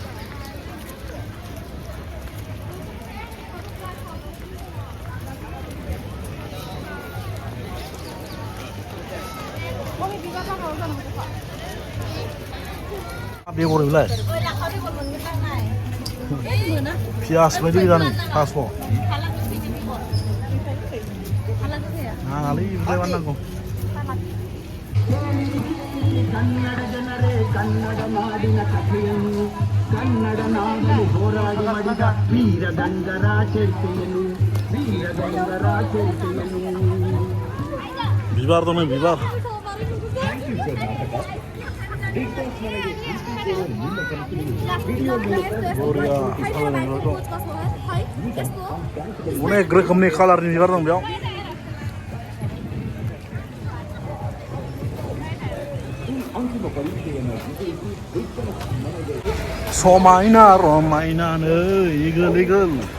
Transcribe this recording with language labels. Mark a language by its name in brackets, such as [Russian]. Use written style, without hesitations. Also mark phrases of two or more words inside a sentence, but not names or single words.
[Bodo] बेगर बेलाय पियास बायदि गोजानै थास' नाङालै बिलाय नांगौ [Kannada] ಕನ್ನಡ ಜನರೇ ಕನ್ನಡ ನಾಡಿನ ಕಥೆಯನ್ನು ಕನ್ನಡ ನಾಡಲು ಹೋರಾಡಿ ಮಾಡಿದ ವೀರಗಂಗರ ಚರಿತೆಯನ್ನು [Bodo] बिबार दं बिबार अनेक रोखोमनि कालारनि बिबार दं बेयाव समायना रमायनानो इगोल इगोल